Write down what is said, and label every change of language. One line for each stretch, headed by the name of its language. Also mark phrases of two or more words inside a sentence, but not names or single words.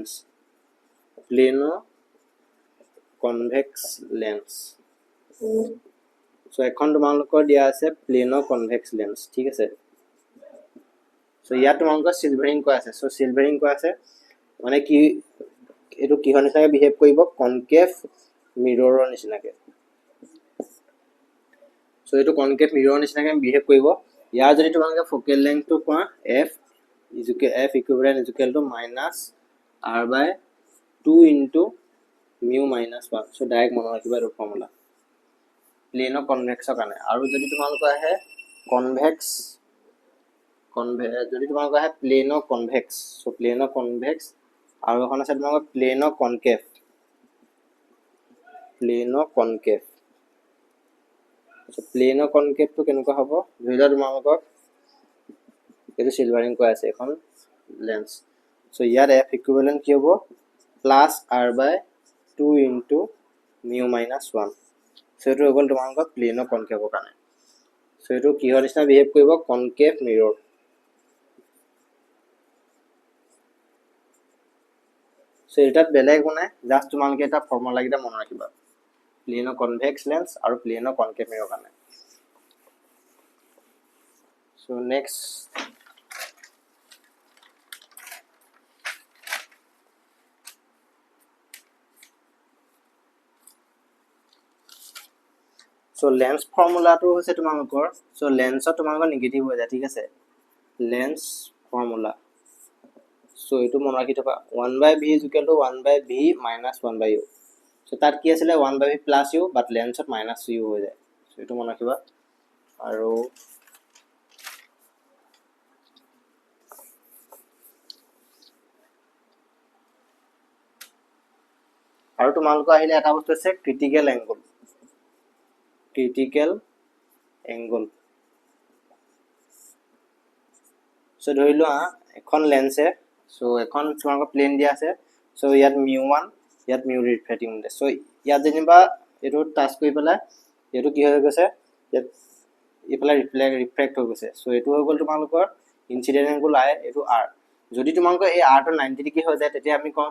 Assamese: লেন্স so এখন তোমালোকৰ দিয়া আছে
English: plano convex lens
Assamese: ঠিক আছে so ইয়াত তোমালোকৰ সিলভাৰিং কোৱা আছে so সিলভাৰিং কোৱা আছে মানে কি এটো কিহৰ নিচিনাকে বিহেভ কৰিব
English: concave mirror
Assamese: নিচিনাকে so এটো
English: concave mirror
Assamese: নিচিনাকে বিহেভ কৰিব ইয়াৰ যদি তোমালোকে
English: focal length
Assamese: কোৱা
English: f equivalent is equal to minus r by 2 into mu minus 1 so
Assamese: ডাইৰেক্ট মনত ৰাখিবা এই ফৰ্মুলা
English: plano convex
Assamese: কাৰণে আৰু যদি তোমালোকৰ আহে যদি তোমালোকৰ আহে
English: plano convex so plano convex
Assamese: আৰু এখন আছে তোমালোকৰ
English: plano concave so plano concave
Assamese: কেনেকুৱা হ'ব ধৰিলা তোমালোকৰ এটো সিলভাৰিং কোৱা আছে এখন লেন্স so ইয়াৰ
English: f equivalent
Assamese: কি হ'ব
English: plus r by 2 into mu minus 1 so
Assamese: এটো হৈ গ'ল তোমালোকৰ
English: plano concave
Assamese: কাৰণে so এটো কিহৰ নিচিনা বিহেভ কৰিব
English: concave mirror
Assamese: so এটাত বেলেগ বনাই জাস্ট তোমালোকে এটা ফৰ্মুলা কিটা মনত ৰাখিবা
English: plano convex lens
Assamese: আৰু
English: plano concave mirror
Assamese: কাৰণে
English: So next, so lens formula
Assamese: to hoise তোমালোকৰ,
English: so lens
Assamese: তোমালোকৰ negative হৈ যায়, ঠিক আছে,
English: lens formula, so
Assamese: এটো মন ৰাখি থবা
English: 1/v is equal to 1/v minus 1/u, so
Assamese: তাত কি আছিলে
English: 1/v plus u but lens
Assamese: ত
English: minus u
Assamese: হৈ যায়, so এটো মন ৰাখিবা আৰু তোমালোকৰ আহিলে এটা বস্তু আছে
English: critical angle,
Assamese: so ধৰি লোৱা এখন লেন্স এ, so এখন তোমালোকৰ প্লেন দিয়া আছে, so ইয়াত mu1 ইয়াত mu
English: refracting index,
Assamese: so ইয়াত যেনিবা এটো টাচ কৰি পেলাই এটো কি হৈ গৈছে, ইয়াত ইফালে ৰিফ্লেক্ট হৈ গৈছে, so এটো হৈ গ'ল তোমালোকৰ
English: incident angle
Assamese: i, এটো r, যদি তোমালোকৰ এই r টো 90 ডিগ্ৰী হৈ যায় তেতিয়া আমি কওঁ